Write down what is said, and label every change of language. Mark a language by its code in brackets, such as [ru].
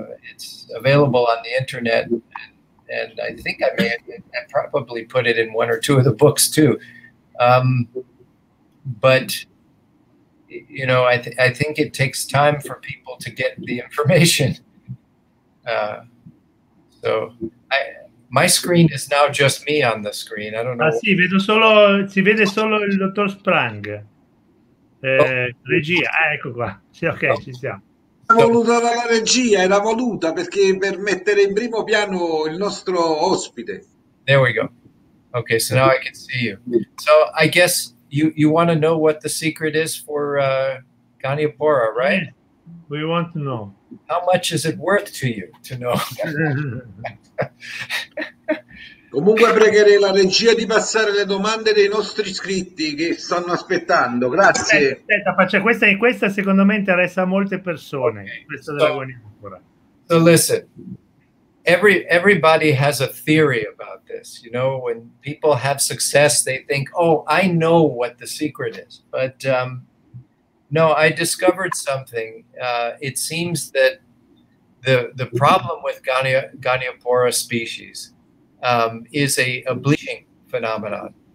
[en] It's available on the internet, and I think I probably put it in one or two of the books too. But you know, I think it takes time for people to get the information. So my screen is now just me on the screen. I don't know. [it] Ah sì, si vede solo il dottor Sprung. Regia, ecco qua. Sì, ok, ci siamo. Era voluta dalla regia, era voluta per mettere in primo piano il nostro ospite. [en] There we go. Okay, so now I can see you. So I guess you want to know what the secret is for goniopora, right? Yes, we want to know. How much is it worth to you to know? [it] Comunque pregherei la regia di passare le domande dei nostri iscritti che stanno aspettando. Grazie. Aspetta, questa secondo me interessa a molte persone. [en] Okay. [it] Questa della goniopora. [en] So listen, everybody has a theory about this. You know, when people have success, they think, "Oh, I know what the secret is." But no, I discovered something. It seems that the problem with goniopora species is a bleaching phenomenon.